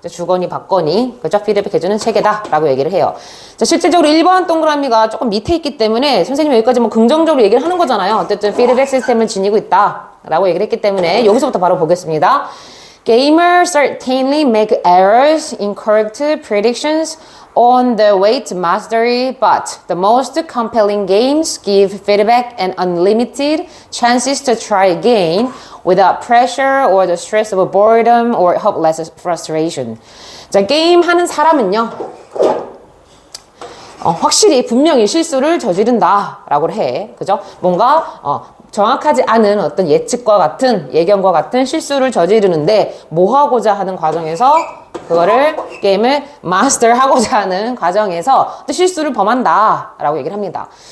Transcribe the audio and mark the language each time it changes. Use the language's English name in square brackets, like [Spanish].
[Korean] 주거니 받거니 그죠? 피드백해주는 체계다라고 얘기를 해요. 자, 실질적으로 1번 동그라미가 조금 밑에 있기 때문에 선생님이 여기까지 뭐 긍정적으로 얘기를 하는 거잖아요. 어쨌든 피드백 시스템을 지니고 있다라고 얘기를 했기 때문에 여기서부터 바로 보겠습니다. [English] Gamers certainly make errors in correct predictions on the way to mastery, but the most compelling games give feedback and unlimited chances to try again without pressure or the stress of boredom or hopeless frustration. [Korean] 자, 게임 하는 사람은요, 확실히 분명히 실수를 저지른다라고 해. 그죠? 뭔가 정확하지 않은 어떤 예측과 같은 예견과 같은 실수를 저지르는데 뭐 하고자 하는 과정에서 그거를 게임을 마스터하고자 하는 과정에서 또 실수를 범한다라고 얘기를 합니다.